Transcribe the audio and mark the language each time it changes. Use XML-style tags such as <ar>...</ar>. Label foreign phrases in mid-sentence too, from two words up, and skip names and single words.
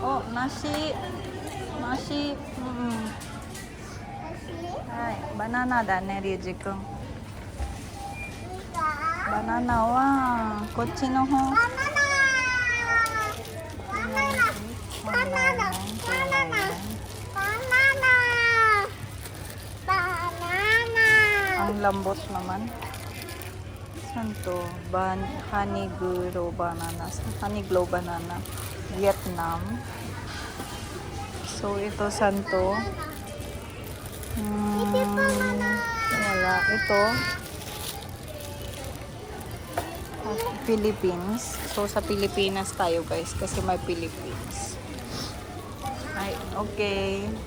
<ja>梨。梨。はい。バナナだね、リュウジ君。バナナはこっちの方。バナナ。</ja> <tl>Ang lambot naman. Saan to?</tl> <en>Honey glow banana. Honey glow banana.</en> <tl>Vietnam. So, ito saan to? Wala. Ito. Philippines. So, sa Pilipinas tayo guys. Kasi may Philippines. Ay, okay.</tl>